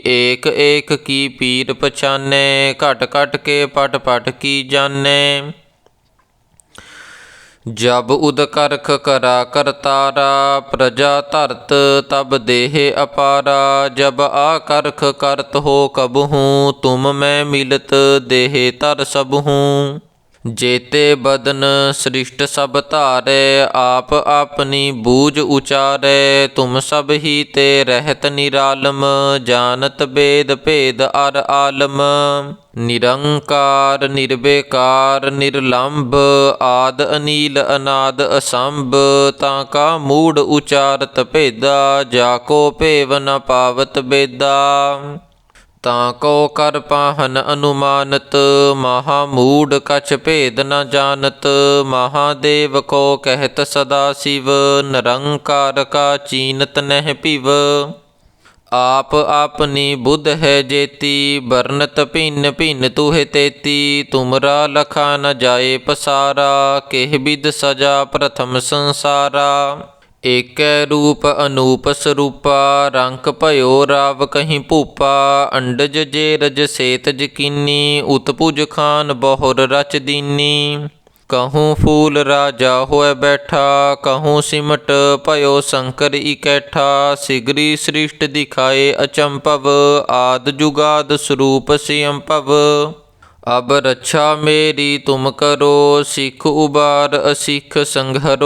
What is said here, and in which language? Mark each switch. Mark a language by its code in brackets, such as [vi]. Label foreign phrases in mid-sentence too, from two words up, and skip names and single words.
[bra] ਏਕ ਏਕ ਕੀ ਪੀਰ ਪਛਾਨੈ, ਘਟ ਘਟ ਕੇ ਪਟ ਪਟ ਕੀ ਜਾਣੈ। ਜਬ ਉਦ ਕਰਖ ਕਰਾ ਕਰਤਾਰਾ, ਪ੍ਰਜਾ ਧਰਤ ਤਬ ਦੇਹ ਅਪਾਰਾ। ਜਬ ਆ ਕਰਖ ਕਰਤ ਹੋ ਕਬਹੂੰ, ਤੁਮ ਮੈਂ ਮਿਲਤ ਦੇਹ ਧਰ ਸਬਹੂੰ। जेते बदन सृष्ट सब धारे, आप अपनी बूझ उचारे। तुम सब ही ते रहत निरालम, जानत बेद भेद अर आलम। निरंकार निर्विकार निर्लंभ, आद अनील अनाद असंभ। ताका मूढ़ उचारत भेदा, जाको भेव न पावत बेदा। ਤਾਂ ਕੋ ਕਰ ਪਾਹਨ ਅਨੁਮਾਨਤ, ਮਹਾ ਮੂੜ ਕਛ ਭੇਦ ਨ ਜਾਨਤ। ਮਹਾਦੇਵ ਕੋ ਕਹਿਤ ਸਦਾ ਸਿਵ, ਨਿਰੰਕਾਰ ਕਾ ਚੀਨਤ ਨਹਿ ਭਿਵ। ਆਪ ਆਪਨੀ ਬੁੱਧ ਹੈ ਜੇਤੀ, ਬਰਨਤ ਭਿੰਨ ਭਿੰਨ ਤੁਹੇ ਤੇਤੀ। ਤੁਮਰਾ ਲਖਾ ਨ ਜਾਏ ਪਸਾਰਾ, ਕਿਹ ਬਿਦ ਸਜਾ ਪ੍ਰਥਮ ਸੰਸਾਰਾ। ਏਕੈ ਰੂਪ ਅਨੂਪ ਸਰੂਪਾ, ਰੰਕ ਭਇਓ ਰਾਵ ਕਹੀਂ ਭੂਪਾ। ਅੰਡਜ ਜੇਰਜ ਸੇਤਜ ਕੀਨੀ, ਉਤਪੁਜ ਖਾਨ ਬਹੁਰ ਰਚ ਦੀਨੀ। कहूँ फूल राजा होए बैठा, कहूँ सिमट भयो शंकर इकैठा। सिगरी सृष्ट दिखाए अचंपव, आद जुगाद स्वरूप सियंपव। अब रक्षा मेरी तुम करो, सिख उबार असिख संघरो।